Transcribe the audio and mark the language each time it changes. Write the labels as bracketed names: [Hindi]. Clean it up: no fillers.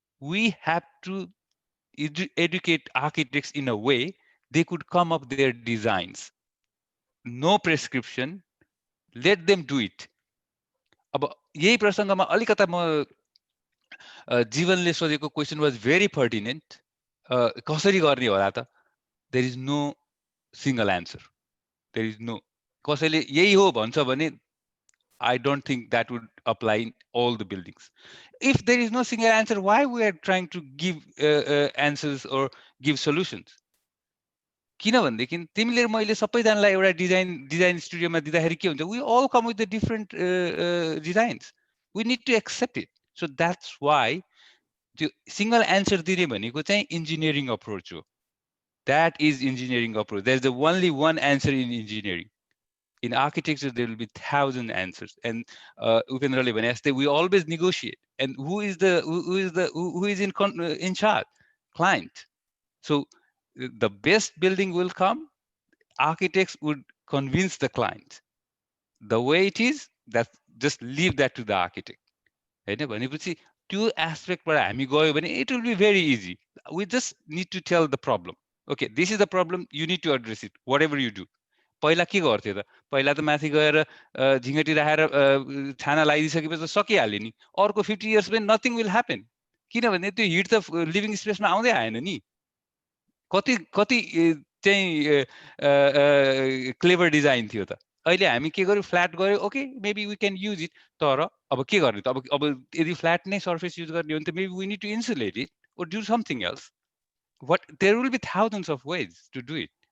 [English] We have to educate architects in a way they could come up their designs. No prescription, let them do it. [Nepali] अब यही प्रसङ्गमा अलिकता म जीवनले सोधेको [English] Question was very pertinent. [Nepali] कसरी गर्ने होला त? [English] There is no single answer, there is no. [Nepali] कसैले यही हो भन्छ भने [English] I don't think that would apply in all the buildings. If there is no single answer, why we are trying to give answers or give solutions? [Nepali] किनभनेदेखि तिमीले मैले सबैजनालाई एउटा डिजाइन स्टुडियोमा दिँदाखेरि के हुन्छ, [English] we all come with the different designs. We need to accept it. So that's why त्यो single answer [Nepali] दिने भनेको चाहिँ [English] engineering approach हो. That is engineering approach. There's the only one answer in engineering. In architecture, there will be 1,000 answers. And [Nepali] Upendrale bhane jaste, [English] we always negotiate. And who is in charge? Client. So the best building will come. Architects would convince the client. The way it is, that just leave that to the architect. [Nepali] हैन भनेपछि त्यो एस्पेक्टबाट हामी गयो भने [English] it will be very easy. We just need to tell the problem. Okay, this is the problem. You need to address it. Whatever you do. [Nepali] पहिला के गर्थ्यो त? पहिला त माथि गएर झिङ्गटी राखेर छाना लगाइदिसकेपछि त सकिहाल्यो नि। अर्को 50 इयर्स पनि [English] nothing will happen, [Nepali] किनभने त्यो हिट त लिभिङ स्पेसमा आउँदै आएन नि। कति चाहिँ क्लेभर डिजाइन थियो त। अहिले हामी के गर्यो, फ्ल्याट गर्यो, [English] Okay maybe we can use it. [Nepali] तर अब के गर्ने त? अब यदि फ्ल्याट नै सर्फेस युज गर्ने हो भने त [English] Maybe we need to insulate it or do something else. There will be thousands of ways to do it.